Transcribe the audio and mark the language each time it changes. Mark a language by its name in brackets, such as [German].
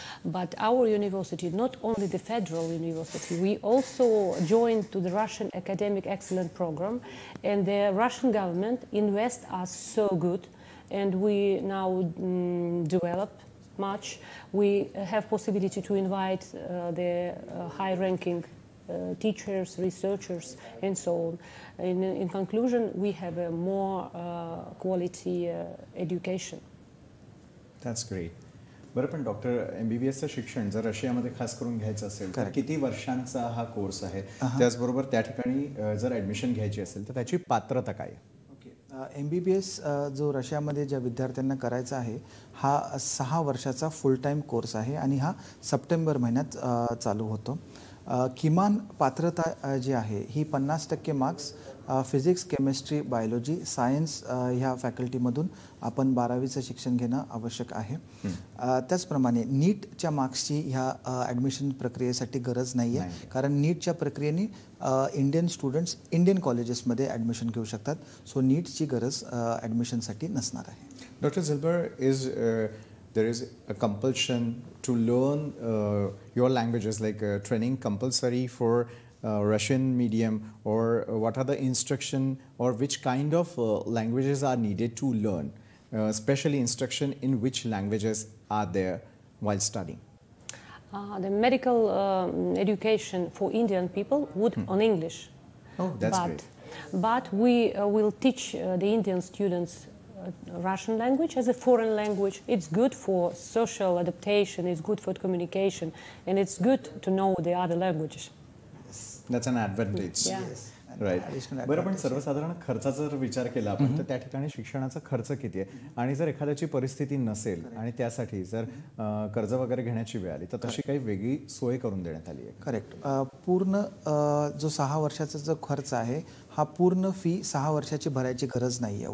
[English] But our university, not only the federal university, we also joined to the Russian Academic Excellence Program, and the Russian government invests us so good, and we now develop much. We have possibility to invite the high-ranking teachers, researchers, and so on. In conclusion, we have a more quality education. That's great. [Marathi] बरं, पण doctor MBBSचं शिक्षण जर रशियामध्ये खास करून घ्यायचं असेल तर किती वर्षांचा हा कोर्स आहे? त्याचबरोबर त्या ठिकाणी जर ॲडमिशन घ्यायची असेल तर त्याची पात्रता काय आहे? MBBS जो रशियामध्ये ज्या विद्यार्थ्यांना करायचा आहे हा 6 वर्षाचा फुल टाईम कोर्स आहे आणि हा सप्टेंबर महिन्यात चालू होतो. किमान पात्रता जी आहे ही 50% marks physics, chemistry, biology, science ह्या फॅकल्टीमधून आपण 12वीचं शिक्षण घेणं आवश्यक आहे. त्याचप्रमाणे नीटच्या मार्क्सची ह्या ॲडमिशन प्रक्रियेसाठी गरज नाही आहे, कारण नीटच्या प्रक्रियेने इंडियन स्टुडंट्स इंडियन कॉलेजेसमध्ये ॲडमिशन घेऊ शकतात. सो नीटची गरज ॲडमिशनसाठी नसणार आहे. [English] Dr. Zilber, there is a compulsion to learn your languages, like training compulsory for Russian medium, or what are the instruction or which kind of languages are needed to learn, especially instruction in which languages are there while studying? The medical education for Indian people would on English. Oh, that's great. But we will teach the Indian students Russian language as a foreign language. It's good for social adaptation, it's good for communication, and it's good to know the other languages. That's an advantage. Yeah. Right. [Marathi] बरं, पण सर्वसाधारण खर्चाचा जर विचार केला आपण तर त्या ठिकाणी शिक्षणाचा खर्च किती आहे, आणि जर एखाद्याची परिस्थिती नसेल आणि त्यासाठी जर कर्ज वगैरे घेण्याची वेळ आली तर तशी काही वेगळी सोय करून देण्यात आली आहे? करेक्ट. पूर्ण जो 6 वर्षाचा जो खर्च आहे हा पूर्ण फी 6 वर्षाची भरायची गरज नाही आहे.